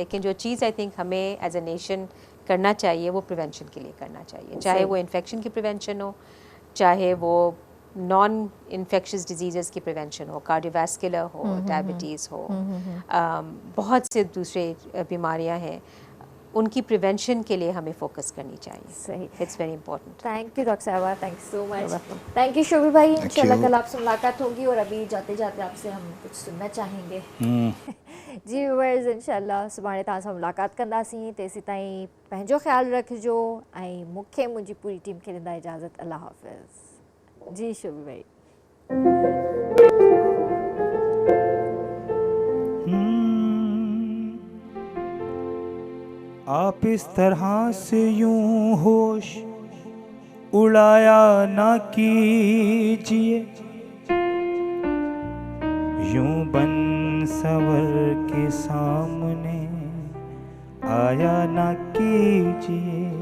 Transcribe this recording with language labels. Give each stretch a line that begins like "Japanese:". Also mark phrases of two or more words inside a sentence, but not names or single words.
Urdu: لیکن جو چیز
English: I think
Urdu: ہمیں
English: as a nation
Urdu: کرنا چاہیے وہ پریوینشن کے لیے کرنا چاہیے، چاہے وہ انفیکشن کی پریوینشن ہو، چاہے وہ इन्फेक्शन की प्रिवेंशन हो, चाहे वो
English: non infectious disease
Urdu: کی پریوینشن ہو، کارڈیوویسکولر ہو، ڈائبیٹیز ہو، بہت سے دوسرے بیماریاں ہیں، ان کی پریوینشن کے لیے ہمیں فوکس کرنی چاہیے. सही,
English: It's very important. Thank you doctor Sahiba, Thank you so much. Thank you
Urdu: شوبھی بھائی، ان شاء اللہ کل آپ سے ملاقات ہوگی. اور ابھی جاتے جاتے آپ سے ہم کچھ سننا چاہیں گے.
Sindhi: जी व्यूअर्स, इंशाल्लाह सुभाणे तव्हां सां मुलाकात कंदासीं। तेसीं ताईं पंहिंजो ख्यालु रखिजो ऐं मूंखे मुंहिंजी पूरी टीम खे ॾींदा इजाज़त।
Urdu: اللہ حافظ۔ جی شوبھی بھائی. آپ اس طرح سے یوں ہوش اڑایا نہ کیجیے، یوں بن سنور کے سامنے آیا نہ کیجیے.